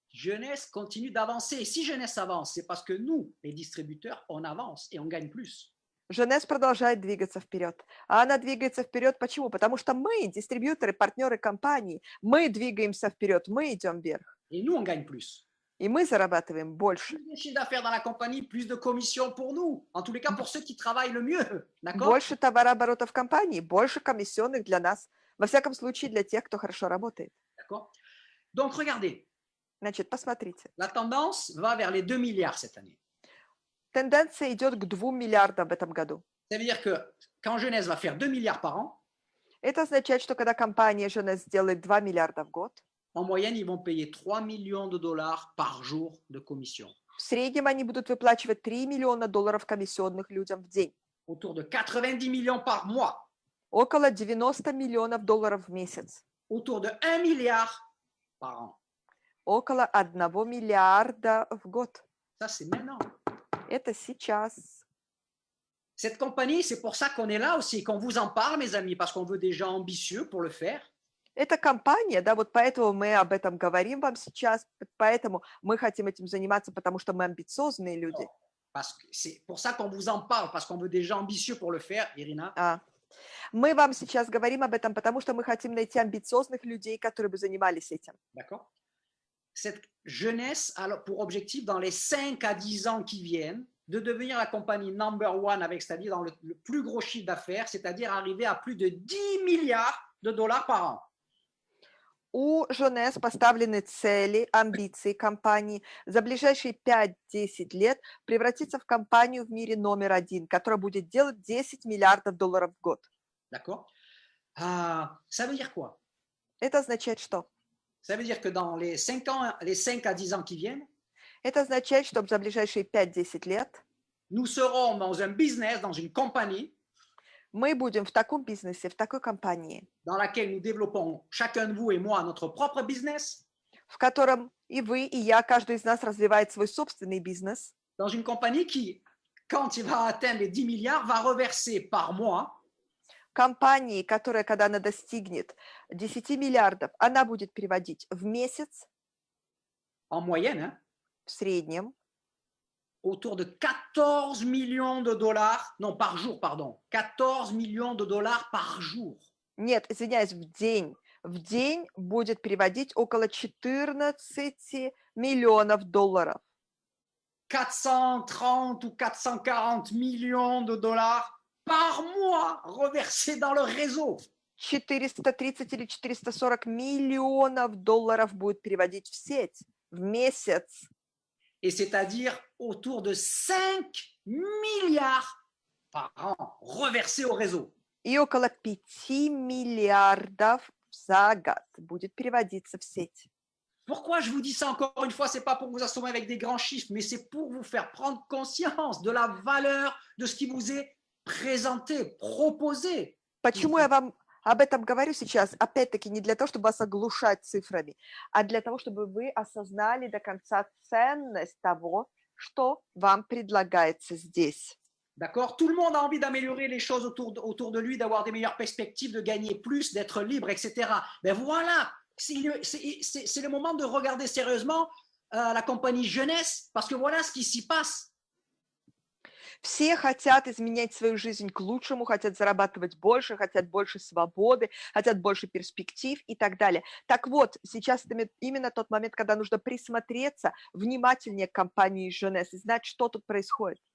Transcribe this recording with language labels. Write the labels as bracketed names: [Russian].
[French] Jeunesse continue d'avancer. Et si Jeunesse avance, c'est parce que nous, les distributeurs, on avance et on gagne plus. [Russian] Jeunesse продолжает двигаться вперед. А она двигается вперед почему? Потому что мы, дистрибьюторы, партнеры компании, мы двигаемся вперед, мы идем вверх. [French] Et nous, on gagne plus. [Russian] И мы зарабатываем больше. [French] Plus de chiffre d'affaires dans la compagnie, plus de commissions pour nous. En tous les cas, pour ceux qui travaillent le mieux. D'accord? [Russian] Больше товарооборота в компании, больше комиссионных для нас. Во всяком случае, для тех, кто хорошо работает. [French] D'accord? Donc, regardez. [Russian] Значит, посмотрите. [French] La tendance va vers les 2 milliards cette année. [Russian] Тенденция идет к 2 миллиардам в этом году. [French] Ça veut dire que quand Jeunesse va faire 2 milliards par an, [Russian] Это означает, что когда компания Jeunesse сделает 2 миллиарда в год, [French] en moyenne, ils vont payer 3 millions de dollars par jour de commission. [Russian] в среднем они будут выплачивать 3 миллиона долларов комиссионных людям в день. [French] Autour de 90 millions par mois. [Russian] Около 90 миллионов долларов в месяц. [French] Autour de 1 milliard par an. [Russian] Около 1 миллиарда в год. [French] Ça, c'est maintenant. [Russian] Это сейчас. [French] Cette compagnie, c'est pour ça qu'on est là aussi, qu'on vous en parle, mes amis, parce qu'on veut des gens ambitieux pour le faire. [Russian] Это компания, да, вот поэтому мы об этом говорим вам сейчас, поэтому мы хотим этим заниматься, потому что мы амбициозные люди. [French] Parce que c'est pour ça qu'on vous en parle, parce qu'on veut des gens ambitieux pour le faire, Irina. [Russian] Мы вам сейчас говорим об этом, потому что мы хотим найти амбициозных людей, которые бы занимались этим. [French] D'accord. Cette jeunesse a pour objectif, dans les 5 à 10 ans qui viennent, de devenir la compagnie [English] number one, [French] avec, c'est-à-dire dans le plus gros chiffre d'affaires, c'est-à-dire arriver à plus de 10 milliards de dollars par an. [Russian] У Jeunesse поставлены цели, амбиции компании за ближайшие 5-10 лет превратиться в компанию в мире номер 1, которая будет делать 10 миллиардов долларов в год. [French] D'accord. Ça veut dire quoi? [Russian] Это означает что? [French] Ça veut dire que dans les 5 à 10 ans qui viennent, [Russian] это означает, что за ближайшие 5-10 лет [French] nous serons dans un business, dans une compagnie, [Russian] мы будем в таком бизнесе, в такой компании, [French] dans laquelle nous développons, chacun de vous et moi, notre propre business, [Russian] в котором и вы, и я, каждый из нас развивает свой собственный бизнес, [French] dans une compagnie qui, quand il va atteindre les 10 milliards, va reverser par mois [Russian] компании, которая, когда она достигнет 10 миллиардов, она будет переводить в месяц, [French] en moyenne, hein, [Russian] в среднем, [French] autour de 14 millions de dollars, non, par jour, pardon, 14 millions de dollars par jour. [Russian] Нет, извиняюсь, в день будет переводить около 14 миллионов долларов. [French] 430 ou 440 millions de dollars par mois reversés dans le réseau. [Russian] 430 или 440 миллионов долларов будет переводить в сеть в месяц. [French] Et c'est-à-dire autour de 5 milliards par an reversés au réseau. [Russian] И около 5 миллиардов за год будет переводиться в сеть. [French] Pourquoi je vous dis ça encore une fois? C'est pas pour vous assommer avec des grands chiffres, mais c'est pour vous faire prendre conscience de la valeur de ce qui vous est présenté, proposé. [Russian] Почему я вам об этом говорю сейчас? Опять-таки не для того, чтобы вас оглушать цифрами, а для того, чтобы вы осознали до конца ценность того, что вам предлагается здесь. [French] D'accord? Tout le monde a envie d'améliorer les choses autour de lui, d'avoir des meilleures perspectives, de gagner plus, d'être libre, etc. Ben voilà, c'est le moment de regarder sérieusement la compagnie Jeunesse, parce que voilà ce qui s'y passe. [Russian] Все хотят изменять свою жизнь к лучшему, хотят зарабатывать больше, хотят больше свободы, хотят больше перспектив и так далее. Так вот, сейчас именно тот момент, когда нужно присмотреться внимательнее к компании Jeunesse и знать, что тут происходит.